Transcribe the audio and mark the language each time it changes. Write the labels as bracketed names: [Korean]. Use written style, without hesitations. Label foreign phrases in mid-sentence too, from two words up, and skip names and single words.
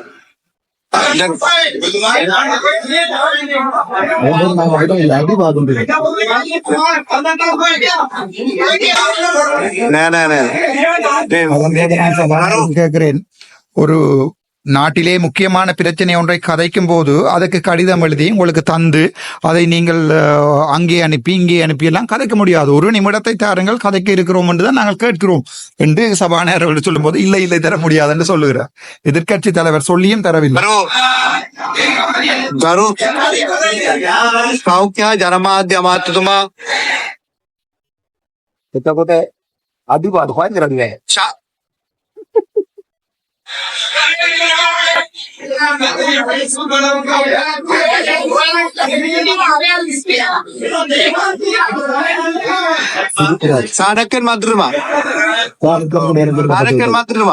[Tamil] கேட்கிறேன், ஒரு நாட்டிலே முக்கியமான பிரச்சனை ஒன்றை கதைக்கும் போது அதற்கு கடிதம் எழுதி உங்களுக்கு தந்து அதை நீங்கள் அங்கே அனுப்பி இங்கே அனுப்பி எல்லாம் கதைக்க முடியாது. ஒரு நிமிடத்தை தாருங்கள், கதைக்க இருக்கிறோம் என்றுதான் நாங்கள் கேட்கிறோம் என்று சபாநாயகர்கள் சொல்லும் போது இல்லை தர முடியாது என்று சொல்லுகிறார். எதிர்க்கட்சி தலைவர் சொல்லியும் தரவில்லை. [Sinhala] සෞඛ්‍ය ජනමාධ්‍ය අමාත්‍යතුමා එතකොට අඩුපාඩු හොයන්න කරන්නේ සාඩක්කන් මන්ත්‍රීතුමා සාඩක්කන් මන්ත්‍රීතුමා